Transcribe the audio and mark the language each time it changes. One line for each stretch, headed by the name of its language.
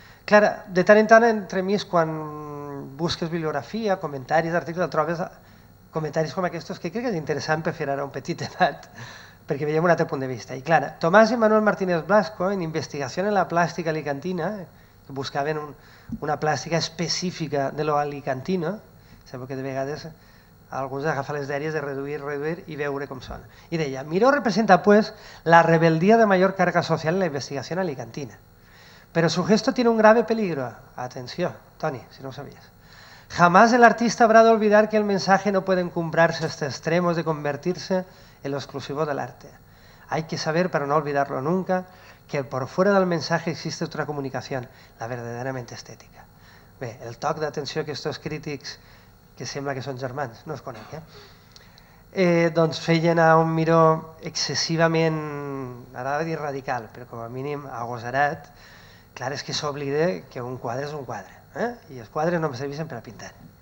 Catalan: Clar, de tant en tant, entremig, quan busques bibliografia, comentaris, articles, trobes comentaris com aquests que crec que és interessant per fer ara un petit debat, perquè veiem un altre punt de vista. I clar, Tomàs i Manuel Martínez Blasco, en Investigació en la plàstica alicantina, que buscaven una plàstica específica de lo alicantino, sabeu que de vegades alguns agafen les dèries de reduir i veure com són. I deia:
Spanish: Miró representa pues la rebeldía de mayor carga social en la investigación alicantina. Pero su gesto tiene un grave peligro. Atención, Toni, si no lo sabías. Jamás el artista habrá de olvidar que el mensaje no puede encumbrarse hasta extremos de convertirse en lo exclusivo del arte. Hay que saber, para no olvidarlo nunca, que por fuera del mensaje existe otra comunicación, la verdaderamente estética.
Catalan: Bé, el toc d'atenció que aquests crítics, que sembla que són germans, no es conec, doncs feien a un Miró excessivament, ara va dir radical, però com a mínim agosarat. Clar, és que s'oblida que un quadre és un quadre, i els quadres no em serveixen per a pintar.